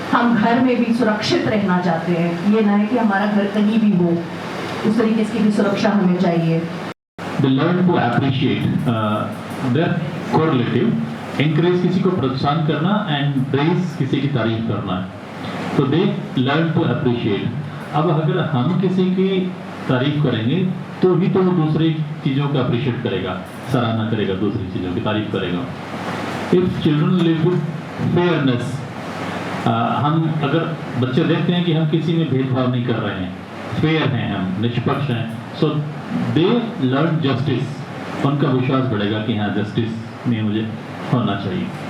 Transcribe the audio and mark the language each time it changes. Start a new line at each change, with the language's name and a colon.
Hindi: हम घर में भी सुरक्षित रहना चाहते हैं, ये ना है कि हमारा घर कहीं भी हो, उस तरीके की भी सुरक्षा हमें चाहिए।
English: They learn to appreciate their correlative, encourage किसी को प्रोत्साहन करना and praise किसी की तारीफ करना है। तो they learn to appreciate।
Hindi: अब अगर हम किसी की तारीफ करेंगे तो ही तो वो दूसरी चीज़ों को अप्रिशिएट करेगा, सराहना करेगा, दूसरी चीज़ों की तारीफ करेगा। If children live with fairness, हम अगर बच्चे देखते हैं कि हम किसी में भेदभाव नहीं कर रहे हैं, फेयर हैं, हम निष्पक्ष हैं, सो दे लर्न जस्टिस, उनका विश्वास बढ़ेगा कि हाँ जस्टिस में मुझे होना चाहिए।